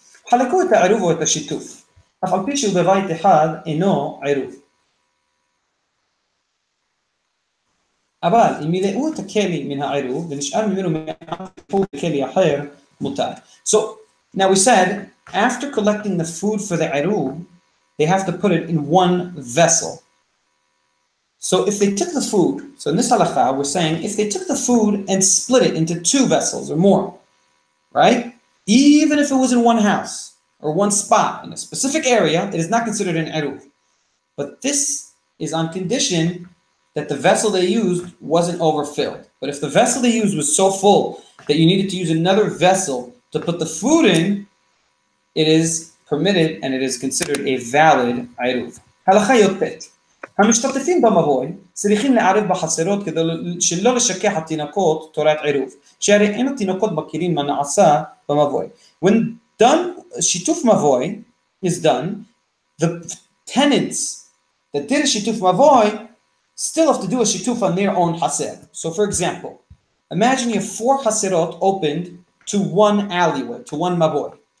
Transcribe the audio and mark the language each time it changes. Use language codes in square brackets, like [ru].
[he] חלקו את העירוב ואת השיתוף. אף על פי שהוא בבית אחד אינו עירוב. אבל אם מילאו את הכלי מן העירוב ונשאר ממנו מעט בכלי אחר, מותר. [en] So now we said, after collecting the food for the Eruvin, they have to put it in one vessel. So if they took the food, so in this halakha, we're saying, if they took the food and split it into two vessels or more, right? Even if it was in one house or one spot in a specific area, it is not considered an Eruvin. But this is on condition that the vessel they used wasn't overfilled. But if the vessel they used was so full that you needed to use another vessel to put the food in, it is permitted and it is considered a valid עירוב. [he] הלכה י"ט. המשתתפים במבוי צריכים לערב בחצרות כדי שלא לשכח התינוקות תורת עירוב, שהרי אין התינוקות מכירים מה נעשה במבוי. [en] When done, שיתוף מבוי is done, the tenants that did a שיתוף מבוי still have to do a shituf on their own haser. So for example, imagine you have 4 haserot opened to one alleyway, to one mavoi.